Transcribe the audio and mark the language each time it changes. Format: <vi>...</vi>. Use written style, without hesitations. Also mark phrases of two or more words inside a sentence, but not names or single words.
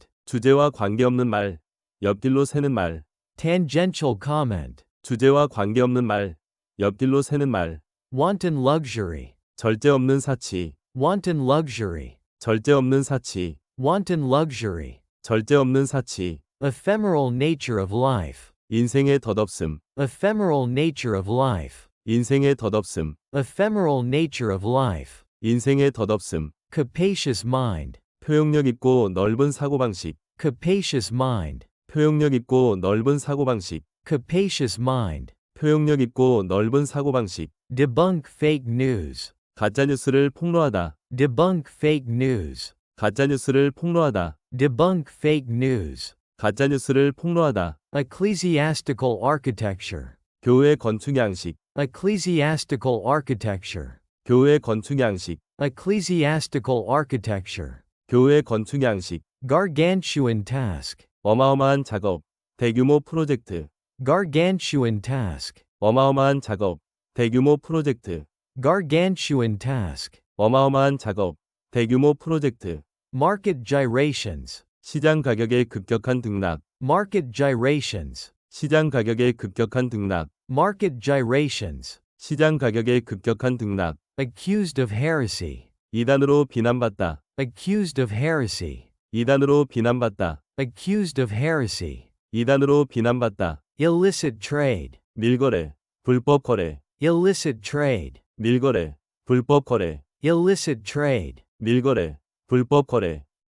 <ko>주제와 관계없는 말, 옆길로 새는 말,</ko> <en>tangential comment,</en> <ko>주제와 관계없는 말, 옆길로 새는 말,</ko> <en>wanton luxury,</en> <ko>절제 없는 사치,</ko> <en>wanton luxury,</en> <ko>절제 없는 사치,</ko> <en>wanton luxury,</en> <ko>절제 없는 사치,</ko> <en>ephemeral nature of life,</en> <ko>인생의 덧없음,</ko> <en>ephemeral nature of life,</en> <ko>인생의 덧없음,</ko> <en>ephemeral nature of life,</en> <ko>인생의 덧없음,</ko> <en>capacious mind,</en> <ko>표현력 있고 넓은 사고방식,</ko> <en>capacious mind,</en> <ko>표현력 있고 넓은 사고방식,</ko> <en>capacious mind,</en> <ko>표현력 있고 넓은 사고방식,</ko> <en>debunk fake news,</en> <ko>가짜뉴스를 폭로하다,</ko> <en>debunk fake news,</en> <ko>가짜뉴스를 폭로하다,</ko> <en>debunk fake news,</en> <ko>가짜뉴스를 폭로하다,</ko> <en>ecclesiastical architecture,</en> <ko>교회 건축 양식,</ko> <en>ecclesiastical architecture,</en> <ko>교회 건축 양식,</ko> <en>ecclesiastical architecture,</en> <ko>교회 건축 양식,</ko> <en>gargantuan task,</en> <ko>어마어마한 작업, 대규모 프로젝트,</ko> <en>gargantuan task,</en> <ko>어마어마한 작업, 대규모 프로젝트,</ko> <en>gargantuan task,</en> <ko>어마어마한 작업, 대규모 프로젝트,</ko> <en>market gyrations,</en> <ko>시장 가격의 급격한 등락,</ko> <en>market gyrations,</en> <ko>시장 가격의 급격한 등락,</ko> <en>market gyrations,</en> <ko>시장 가격의 급격한 등락,</ko> <en>accused of heresy,</en> <ko>이단으로 비난받다,</ko> <en>accused of heresy,</en> <ko>이단으로 비난받다,</ko> <en>accused of heresy,</en> <ko>이단으로 비난받다,</ko> <en>illicit trade,</en> <ko>밀거래, 불법 거래,</ko> <en>illicit trade,</en> <ko>밀거래, 불법 거래,</ko> <en>illicit trade,</en> <ko>밀거래, 불법 거래,</ko>